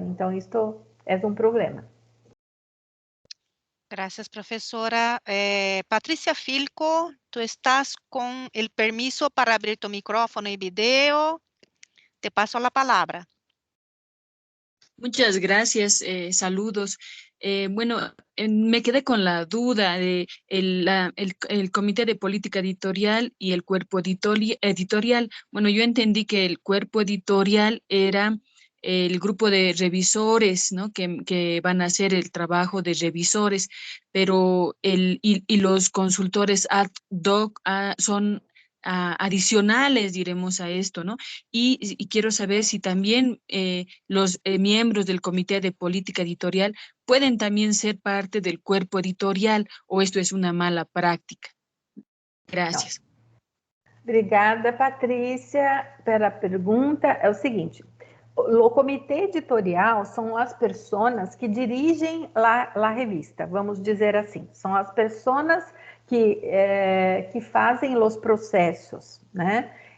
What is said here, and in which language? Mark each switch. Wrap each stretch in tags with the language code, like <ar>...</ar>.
<pt>Então, isto é um problema.</pt> <es>Gracias, profesora. Patricia Filco, tú estás con el permiso para abrir tu micrófono y video. Te paso la palabra. Muchas gracias, saludos. Bueno, me quedé con la duda de el Comité de Política Editorial y el cuerpo editorial. Bueno, yo entendí que el cuerpo editorial era el grupo de revisores, ¿no? Que van a hacer el trabajo de revisores, pero y los consultores ad hoc son adicionales, diremos, a esto, ¿no? Y quiero saber si también los miembros del Comité de Política Editorial pueden también ser parte del cuerpo editorial, o esto es una mala práctica. Gracias.</es> <pt>Obrigada, Patrícia, pela pergunta. É o seguinte, o comitê editorial são as pessoas que dirigem a revista, vamos dizer assim. São as pessoas que fazem os processos, né?</pt>